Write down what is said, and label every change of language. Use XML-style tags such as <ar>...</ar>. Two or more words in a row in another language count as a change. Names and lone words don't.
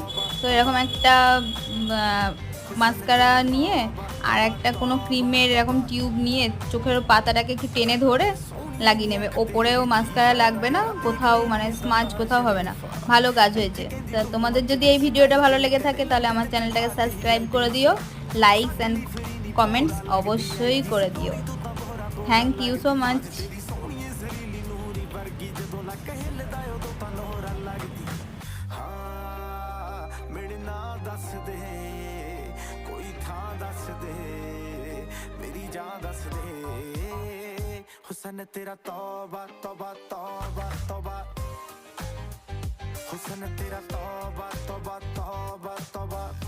<bn>তো এরকম একটা মাস্কারা নিয়ে আর একটা কোনো ক্রিমের এরকম টিউব নিয়ে চোখের পাতাটাকে একটু টেনে ধরে লাগিয়ে নেবে। ওপরেও মাস্কারা লাগবে না, কোথাও মানে স্মাজ কোথাও হবে না। ভালো কাজ হয়েছে। তা তোমাদের যদি এই ভিডিওটা ভালো লেগে থাকে তাহলে আমার চ্যানেলটাকে সাবস্ক্রাইব করে দিও,</bn> <en>likes and comments</en> <bn>অবশ্যই করে দিও।</bn> <en>thank you so much.</en> <pa>ਮੇਰੇ ਨਾਲ ਦੱਸ ਦੇ ਕੋਈ ਥਾਂ ਦੱਸ ਦੇ ਮੇਰੀ ਜਾਨ ਦੱਸ ਦੇ ਹੁਸਨ ਤੇਰਾ ਤੌਬਾ ਤੌਬਾ ਤੌਬਾ ਤੌਬਾ ਹੁਸਨ ਤੇਰਾ ਤੌਬਾ ਤੌਬਾ ਤੌਬਾ ਤੌਬਾ</pa>